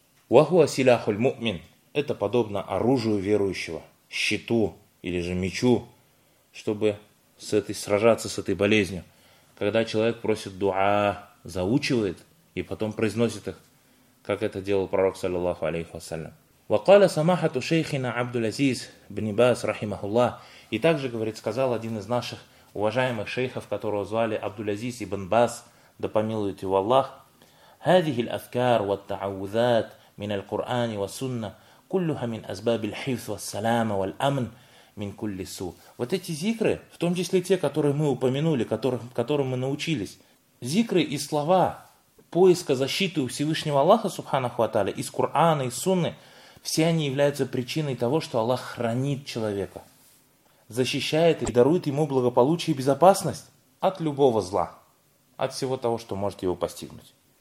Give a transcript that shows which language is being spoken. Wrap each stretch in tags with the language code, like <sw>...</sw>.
<ar>وَهُوَ سِلَاحُ الْمُؤْمِنِ.</ar> <ru>Это подобно оружию верующего, щиту или же мечу, чтобы сражаться с этой болезнью. Когда человек просит дуа, заучивает и потом произносит их, как это делал пророк, саллиллаху алейхи вассалям.</ru> <ar>وَقَالَ سَمَحَةُ شَيْخِنَا عَبْدُ الْعَزِيزِ بْنِ بَاسْ رَحِمَهُ اللَّهِ.</ar> <ru>И также, говорит, сказал один из наших уважаемых шейхов, которого звали Абдул-Азиз ибн Бас, да помилует его Аллах,</ru> <ar>هذه الأذكار والتعوذات من القرآن والسنة كلها من أسباب الحفظ والسلام والأمن من كل سوء.</ar> <ru>Вот эти зикры, в том числе те, которые мы упомянули, которым мы научились, зикры и слова поиска защиты у Всевышнего Аллаха, субханаху ва тааля, из Кур'ана и Сунны, все они являются причиной того, что Аллах хранит человека, защищает и дарует ему благополучие и безопасность от любого зла, от всего того, что может его постигнуть.</ru>